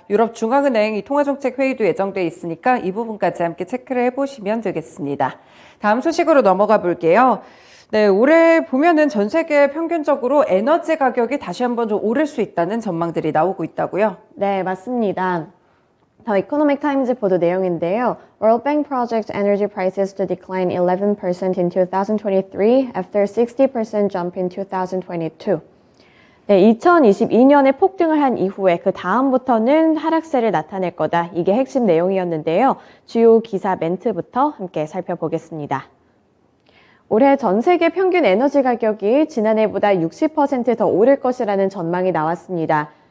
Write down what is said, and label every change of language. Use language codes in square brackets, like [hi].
[ko] 유럽 중앙은행 이 통화 정책 회의도 예정돼 있으니까 이 부분까지 함께 체크를 해보시면 되겠습니다. 다음 소식으로 넘어가 볼게요. 네, 올해 보면은 전 세계 평균적으로 에너지 가격이 다시 한번 좀 오를 수 있다는 전망들이 나오고 있다고요? 네, 맞습니다. 더 이코노믹 타임즈 보도 내용인데요. [en] World Bank projects energy prices to decline 11% in 2023 after 60% jump in 2022. [ko] 네, 2022년에 폭등을 한 이후에 그 다음부터는 하락세를 나타낼 거다. 이게 핵심 내용이었는데요. 주요 기사 멘트부터 함께 살펴보겠습니다. 올해 전 세계 평균 에너지 가격이 지난해보다 60% 더 오를 것이라는 전망이 나왔습니다.